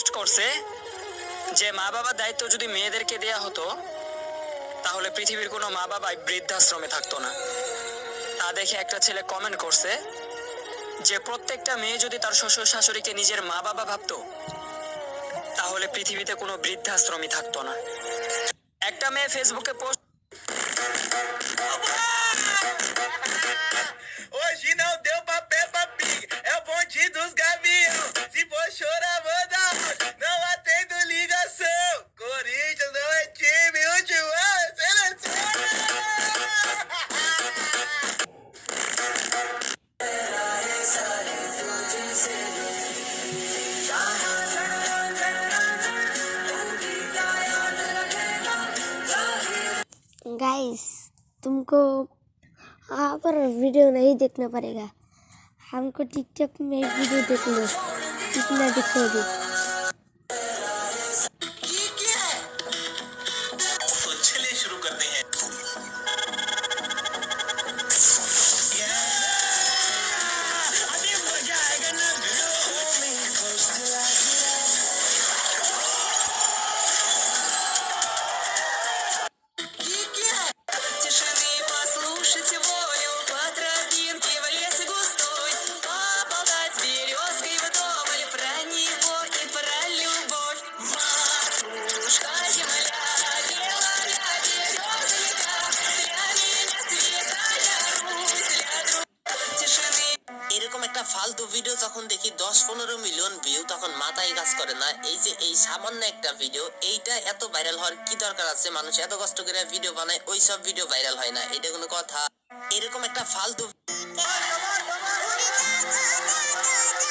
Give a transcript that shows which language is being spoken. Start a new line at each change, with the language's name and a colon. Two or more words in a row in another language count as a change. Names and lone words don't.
Bangla: করছে যে মা বাবার দায়িত্ব যদি মেয়েদেরকে দেয়া হতো তাহলে পৃথিবীর কোনো মা বাবাই বৃদ্ধাশ্রমে থাকতো না। তা দেখে একটা ছেলে কমেন্ট করছে যে প্রত্যেকটা মেয়ে যদি তার শ্বশুর শাশুড়িকে নিজের মা বাবা ভাবতো তাহলে পৃথিবীতে কোনো বৃদ্ধাশ্রমই থাকতো না। একটা মেয়ে ফেসবুকে পোস্ট
Portuguese: Hoje não deu pra Peppa Pig, é o bonde dos gavião. Se for chorar, manda áudio, não atendo ligação. Corinthians não é time, o João é seleção.
Hindi: गाइस तुमको पर वीडियो नहीं देखना पड़ेगा, हमको टिकटॉक में वीडियो देख लो, कितना दिखोगे। तो चलिए शुरू करते हैं। अभी मजा आएगा ना
Russian: Тишины послушайте волю по тропинке в лес густой, поболтать с березкой вдоволь про него и про любовь. Матушка земля, белая березонька, для меня святая Русь, для друг тишины.
Bangla: এরকম একটা ফালতু ভিডিও যখন দেখি 10-15 মিলিয়ন ভিউ তখন মাথায় কাজ করে না। এই যে এই সামান্য একটা ভিডিও, এইটা এত ভাইরাল হওয়ার কি দরকার আছে? মানুষ এত কষ্ট করে ভিডিও বানায়, ওই সব ভিডিও ভাইরাল হয় না, এটা কোনো কথা? এরকম একটা ফালতু